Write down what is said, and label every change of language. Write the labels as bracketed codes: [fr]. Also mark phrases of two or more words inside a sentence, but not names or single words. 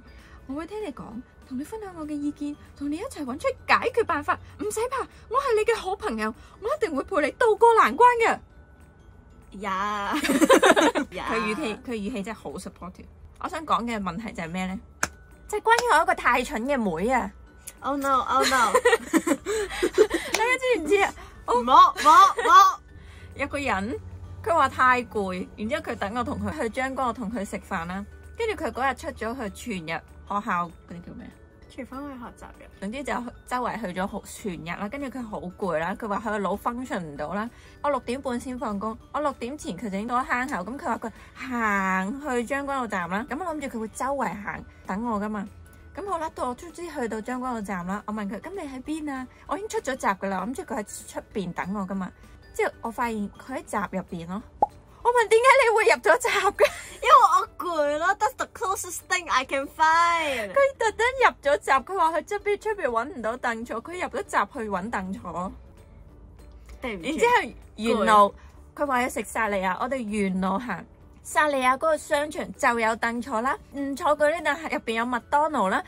[yue] 我會聽你講，同你分享我嘅意見，同你一齊揾出解決辦法。唔使怕，我係你嘅好朋友，我一定會陪你渡過難關嘅。呀，佢語氣真係好 supportive。我想講嘅問題就係咩咧？就係關於我一個太蠢嘅妹啊！ [en] Oh no, oh no！ [yue] 大家知唔知啊？冇，有個人佢話太攰，然之後佢等我同佢去將軍澳同佢食飯啦。跟住佢嗰日出咗去全日學校嗰啲叫咩啊？廚房去學習嘅。總之就周圍去咗全日啦。跟住佢好攰啦，佢話佢個腦 function 唔到啦。我6點半先放工，我6點前佢就已經到咗坑口。咁佢話佢行去將軍澳站啦。咁我諗住佢會周圍行等我噶嘛。咁好啦，到我終於去到將軍澳站啦。我問佢：咁你喺邊啊？我已經出咗閘噶啦，我諗住佢喺出邊等我噶嘛。之後我發現佢喺閘入邊咯。我問點解你會入咗閘嘅？因為我攰咯。 [en] That's the closest thing I can find。 [yue] 佢特登入咗閘，佢話佢出邊揾唔到凳坐，佢入咗閘去揾凳坐。然之後沿路佢話要食薩莉亞，我哋沿路行。薩莉亞嗰個商場就有凳坐啦，唔坐嗰啲凳入邊有麥當勞啦。